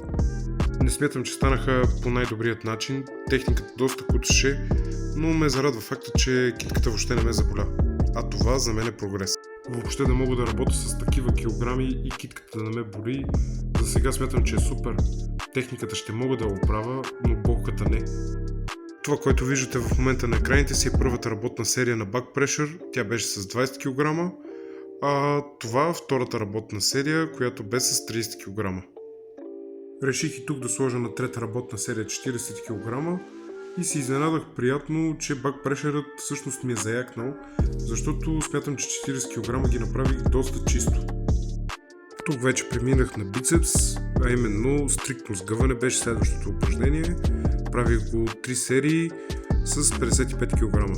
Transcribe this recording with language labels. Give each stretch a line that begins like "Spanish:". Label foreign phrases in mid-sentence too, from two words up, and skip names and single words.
Bulgarian: Не смятам, че станаха по най-добрият начин, техниката доста куцаше, но ме зарадва факта, че китката въобще не ме заболя. А това за мен е прогрес. Въобще да мога да работя с такива килограми и китката да не ме боли, за сега смятам, че е супер. Техниката ще мога да я оправя, но болката не. Това, което виждате в момента на екраните си е първата работна серия на
English: back pressure,
Bulgarian: тя беше с 20 кг, а това втората работна серия, която бе с 30 кг. Реших и тук да сложа на трета работна серия 40 кг и се изненадах приятно, че
English: back pressure
Bulgarian: всъщност ми е заякнал, защото смятам, че 40 кг ги направих доста чисто. Тук вече преминах на бицепс, а именно стриктно сгъване беше следващото упражнение. Правих го 3 серии с 55 кг.